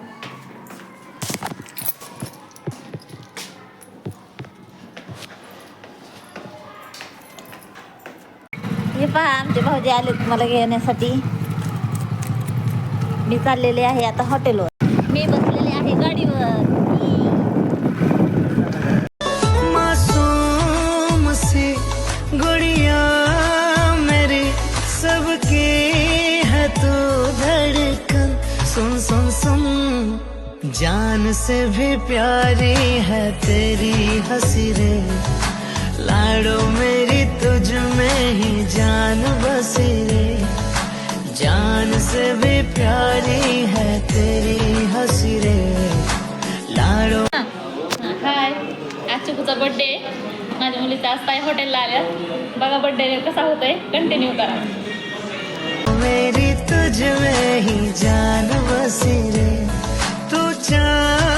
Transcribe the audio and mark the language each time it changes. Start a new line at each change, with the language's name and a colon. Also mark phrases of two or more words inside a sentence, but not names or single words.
Marathi: हे पहा, आमचे भाऊजी आलेत मला घेण्यासाठी. मी चाललेले आहे आता हॉटेलवर. मी बसलेले आहे गाडीवर.
Hindi: मासूम सी गुड़िया मेरी, सबकी है तू धड़कन. सुन सुन सुन, जान से भी प्यारी है तेरी हंसी रे. लाडो मेरी तुझ में ही जान बसी रे. जान से भी प्यारी है तेरी हंसी रे. लाडो. हाय,
Marathi: आज चिकूचा बर्थडे. माझ्या मुलीचा आज ताई हॉटेलला आल्या. बघा बर्थडे कसा होतोय, कंटिन्यू करा.
Hindi: मेरी तुझ में ही जान बसी रे. तू चांद